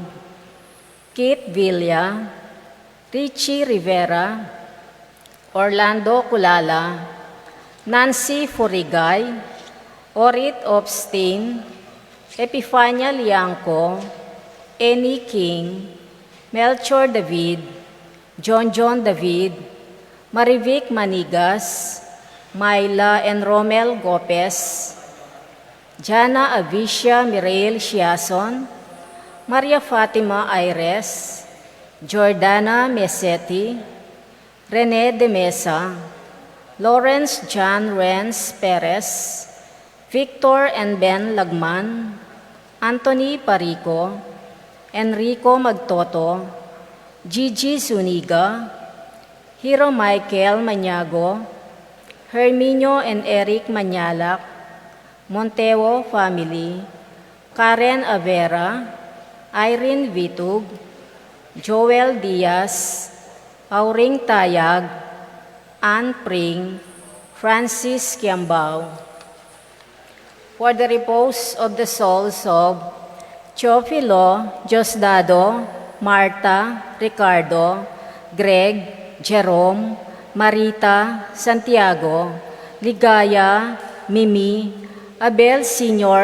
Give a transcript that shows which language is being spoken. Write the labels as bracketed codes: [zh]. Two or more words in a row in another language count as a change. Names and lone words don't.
[en] Kit Villa, Richie Rivera, Orlando Culala, Nancy Furigay, Orit Obstin, Epifania Liangco, Annie King, Melchor David, John David, Marivic Manigas, Myla and Romel Gopez, Jana Avicia Mireille Chiason, Maria Fatima Aires, Jordana Mesetti, Rene de Mesa, Lawrence John Renz Perez, Victor and Ben Lagman, Anthony Parico, Enrico Magtoto, Gigi Zuniga, Hiro Michael Maniago, Herminio and Eric Manyalak, Monteo Family, Karen Avera, Irene Vitug, Joel Diaz, Auring Tayag, Ann Pring, Francis Kiambao. For the repose of the souls of Teofilo, Diosdado, Marta, Ricardo, Greg, Jerome, Marita, Santiago, Ligaya, Mimi, Abel Sr.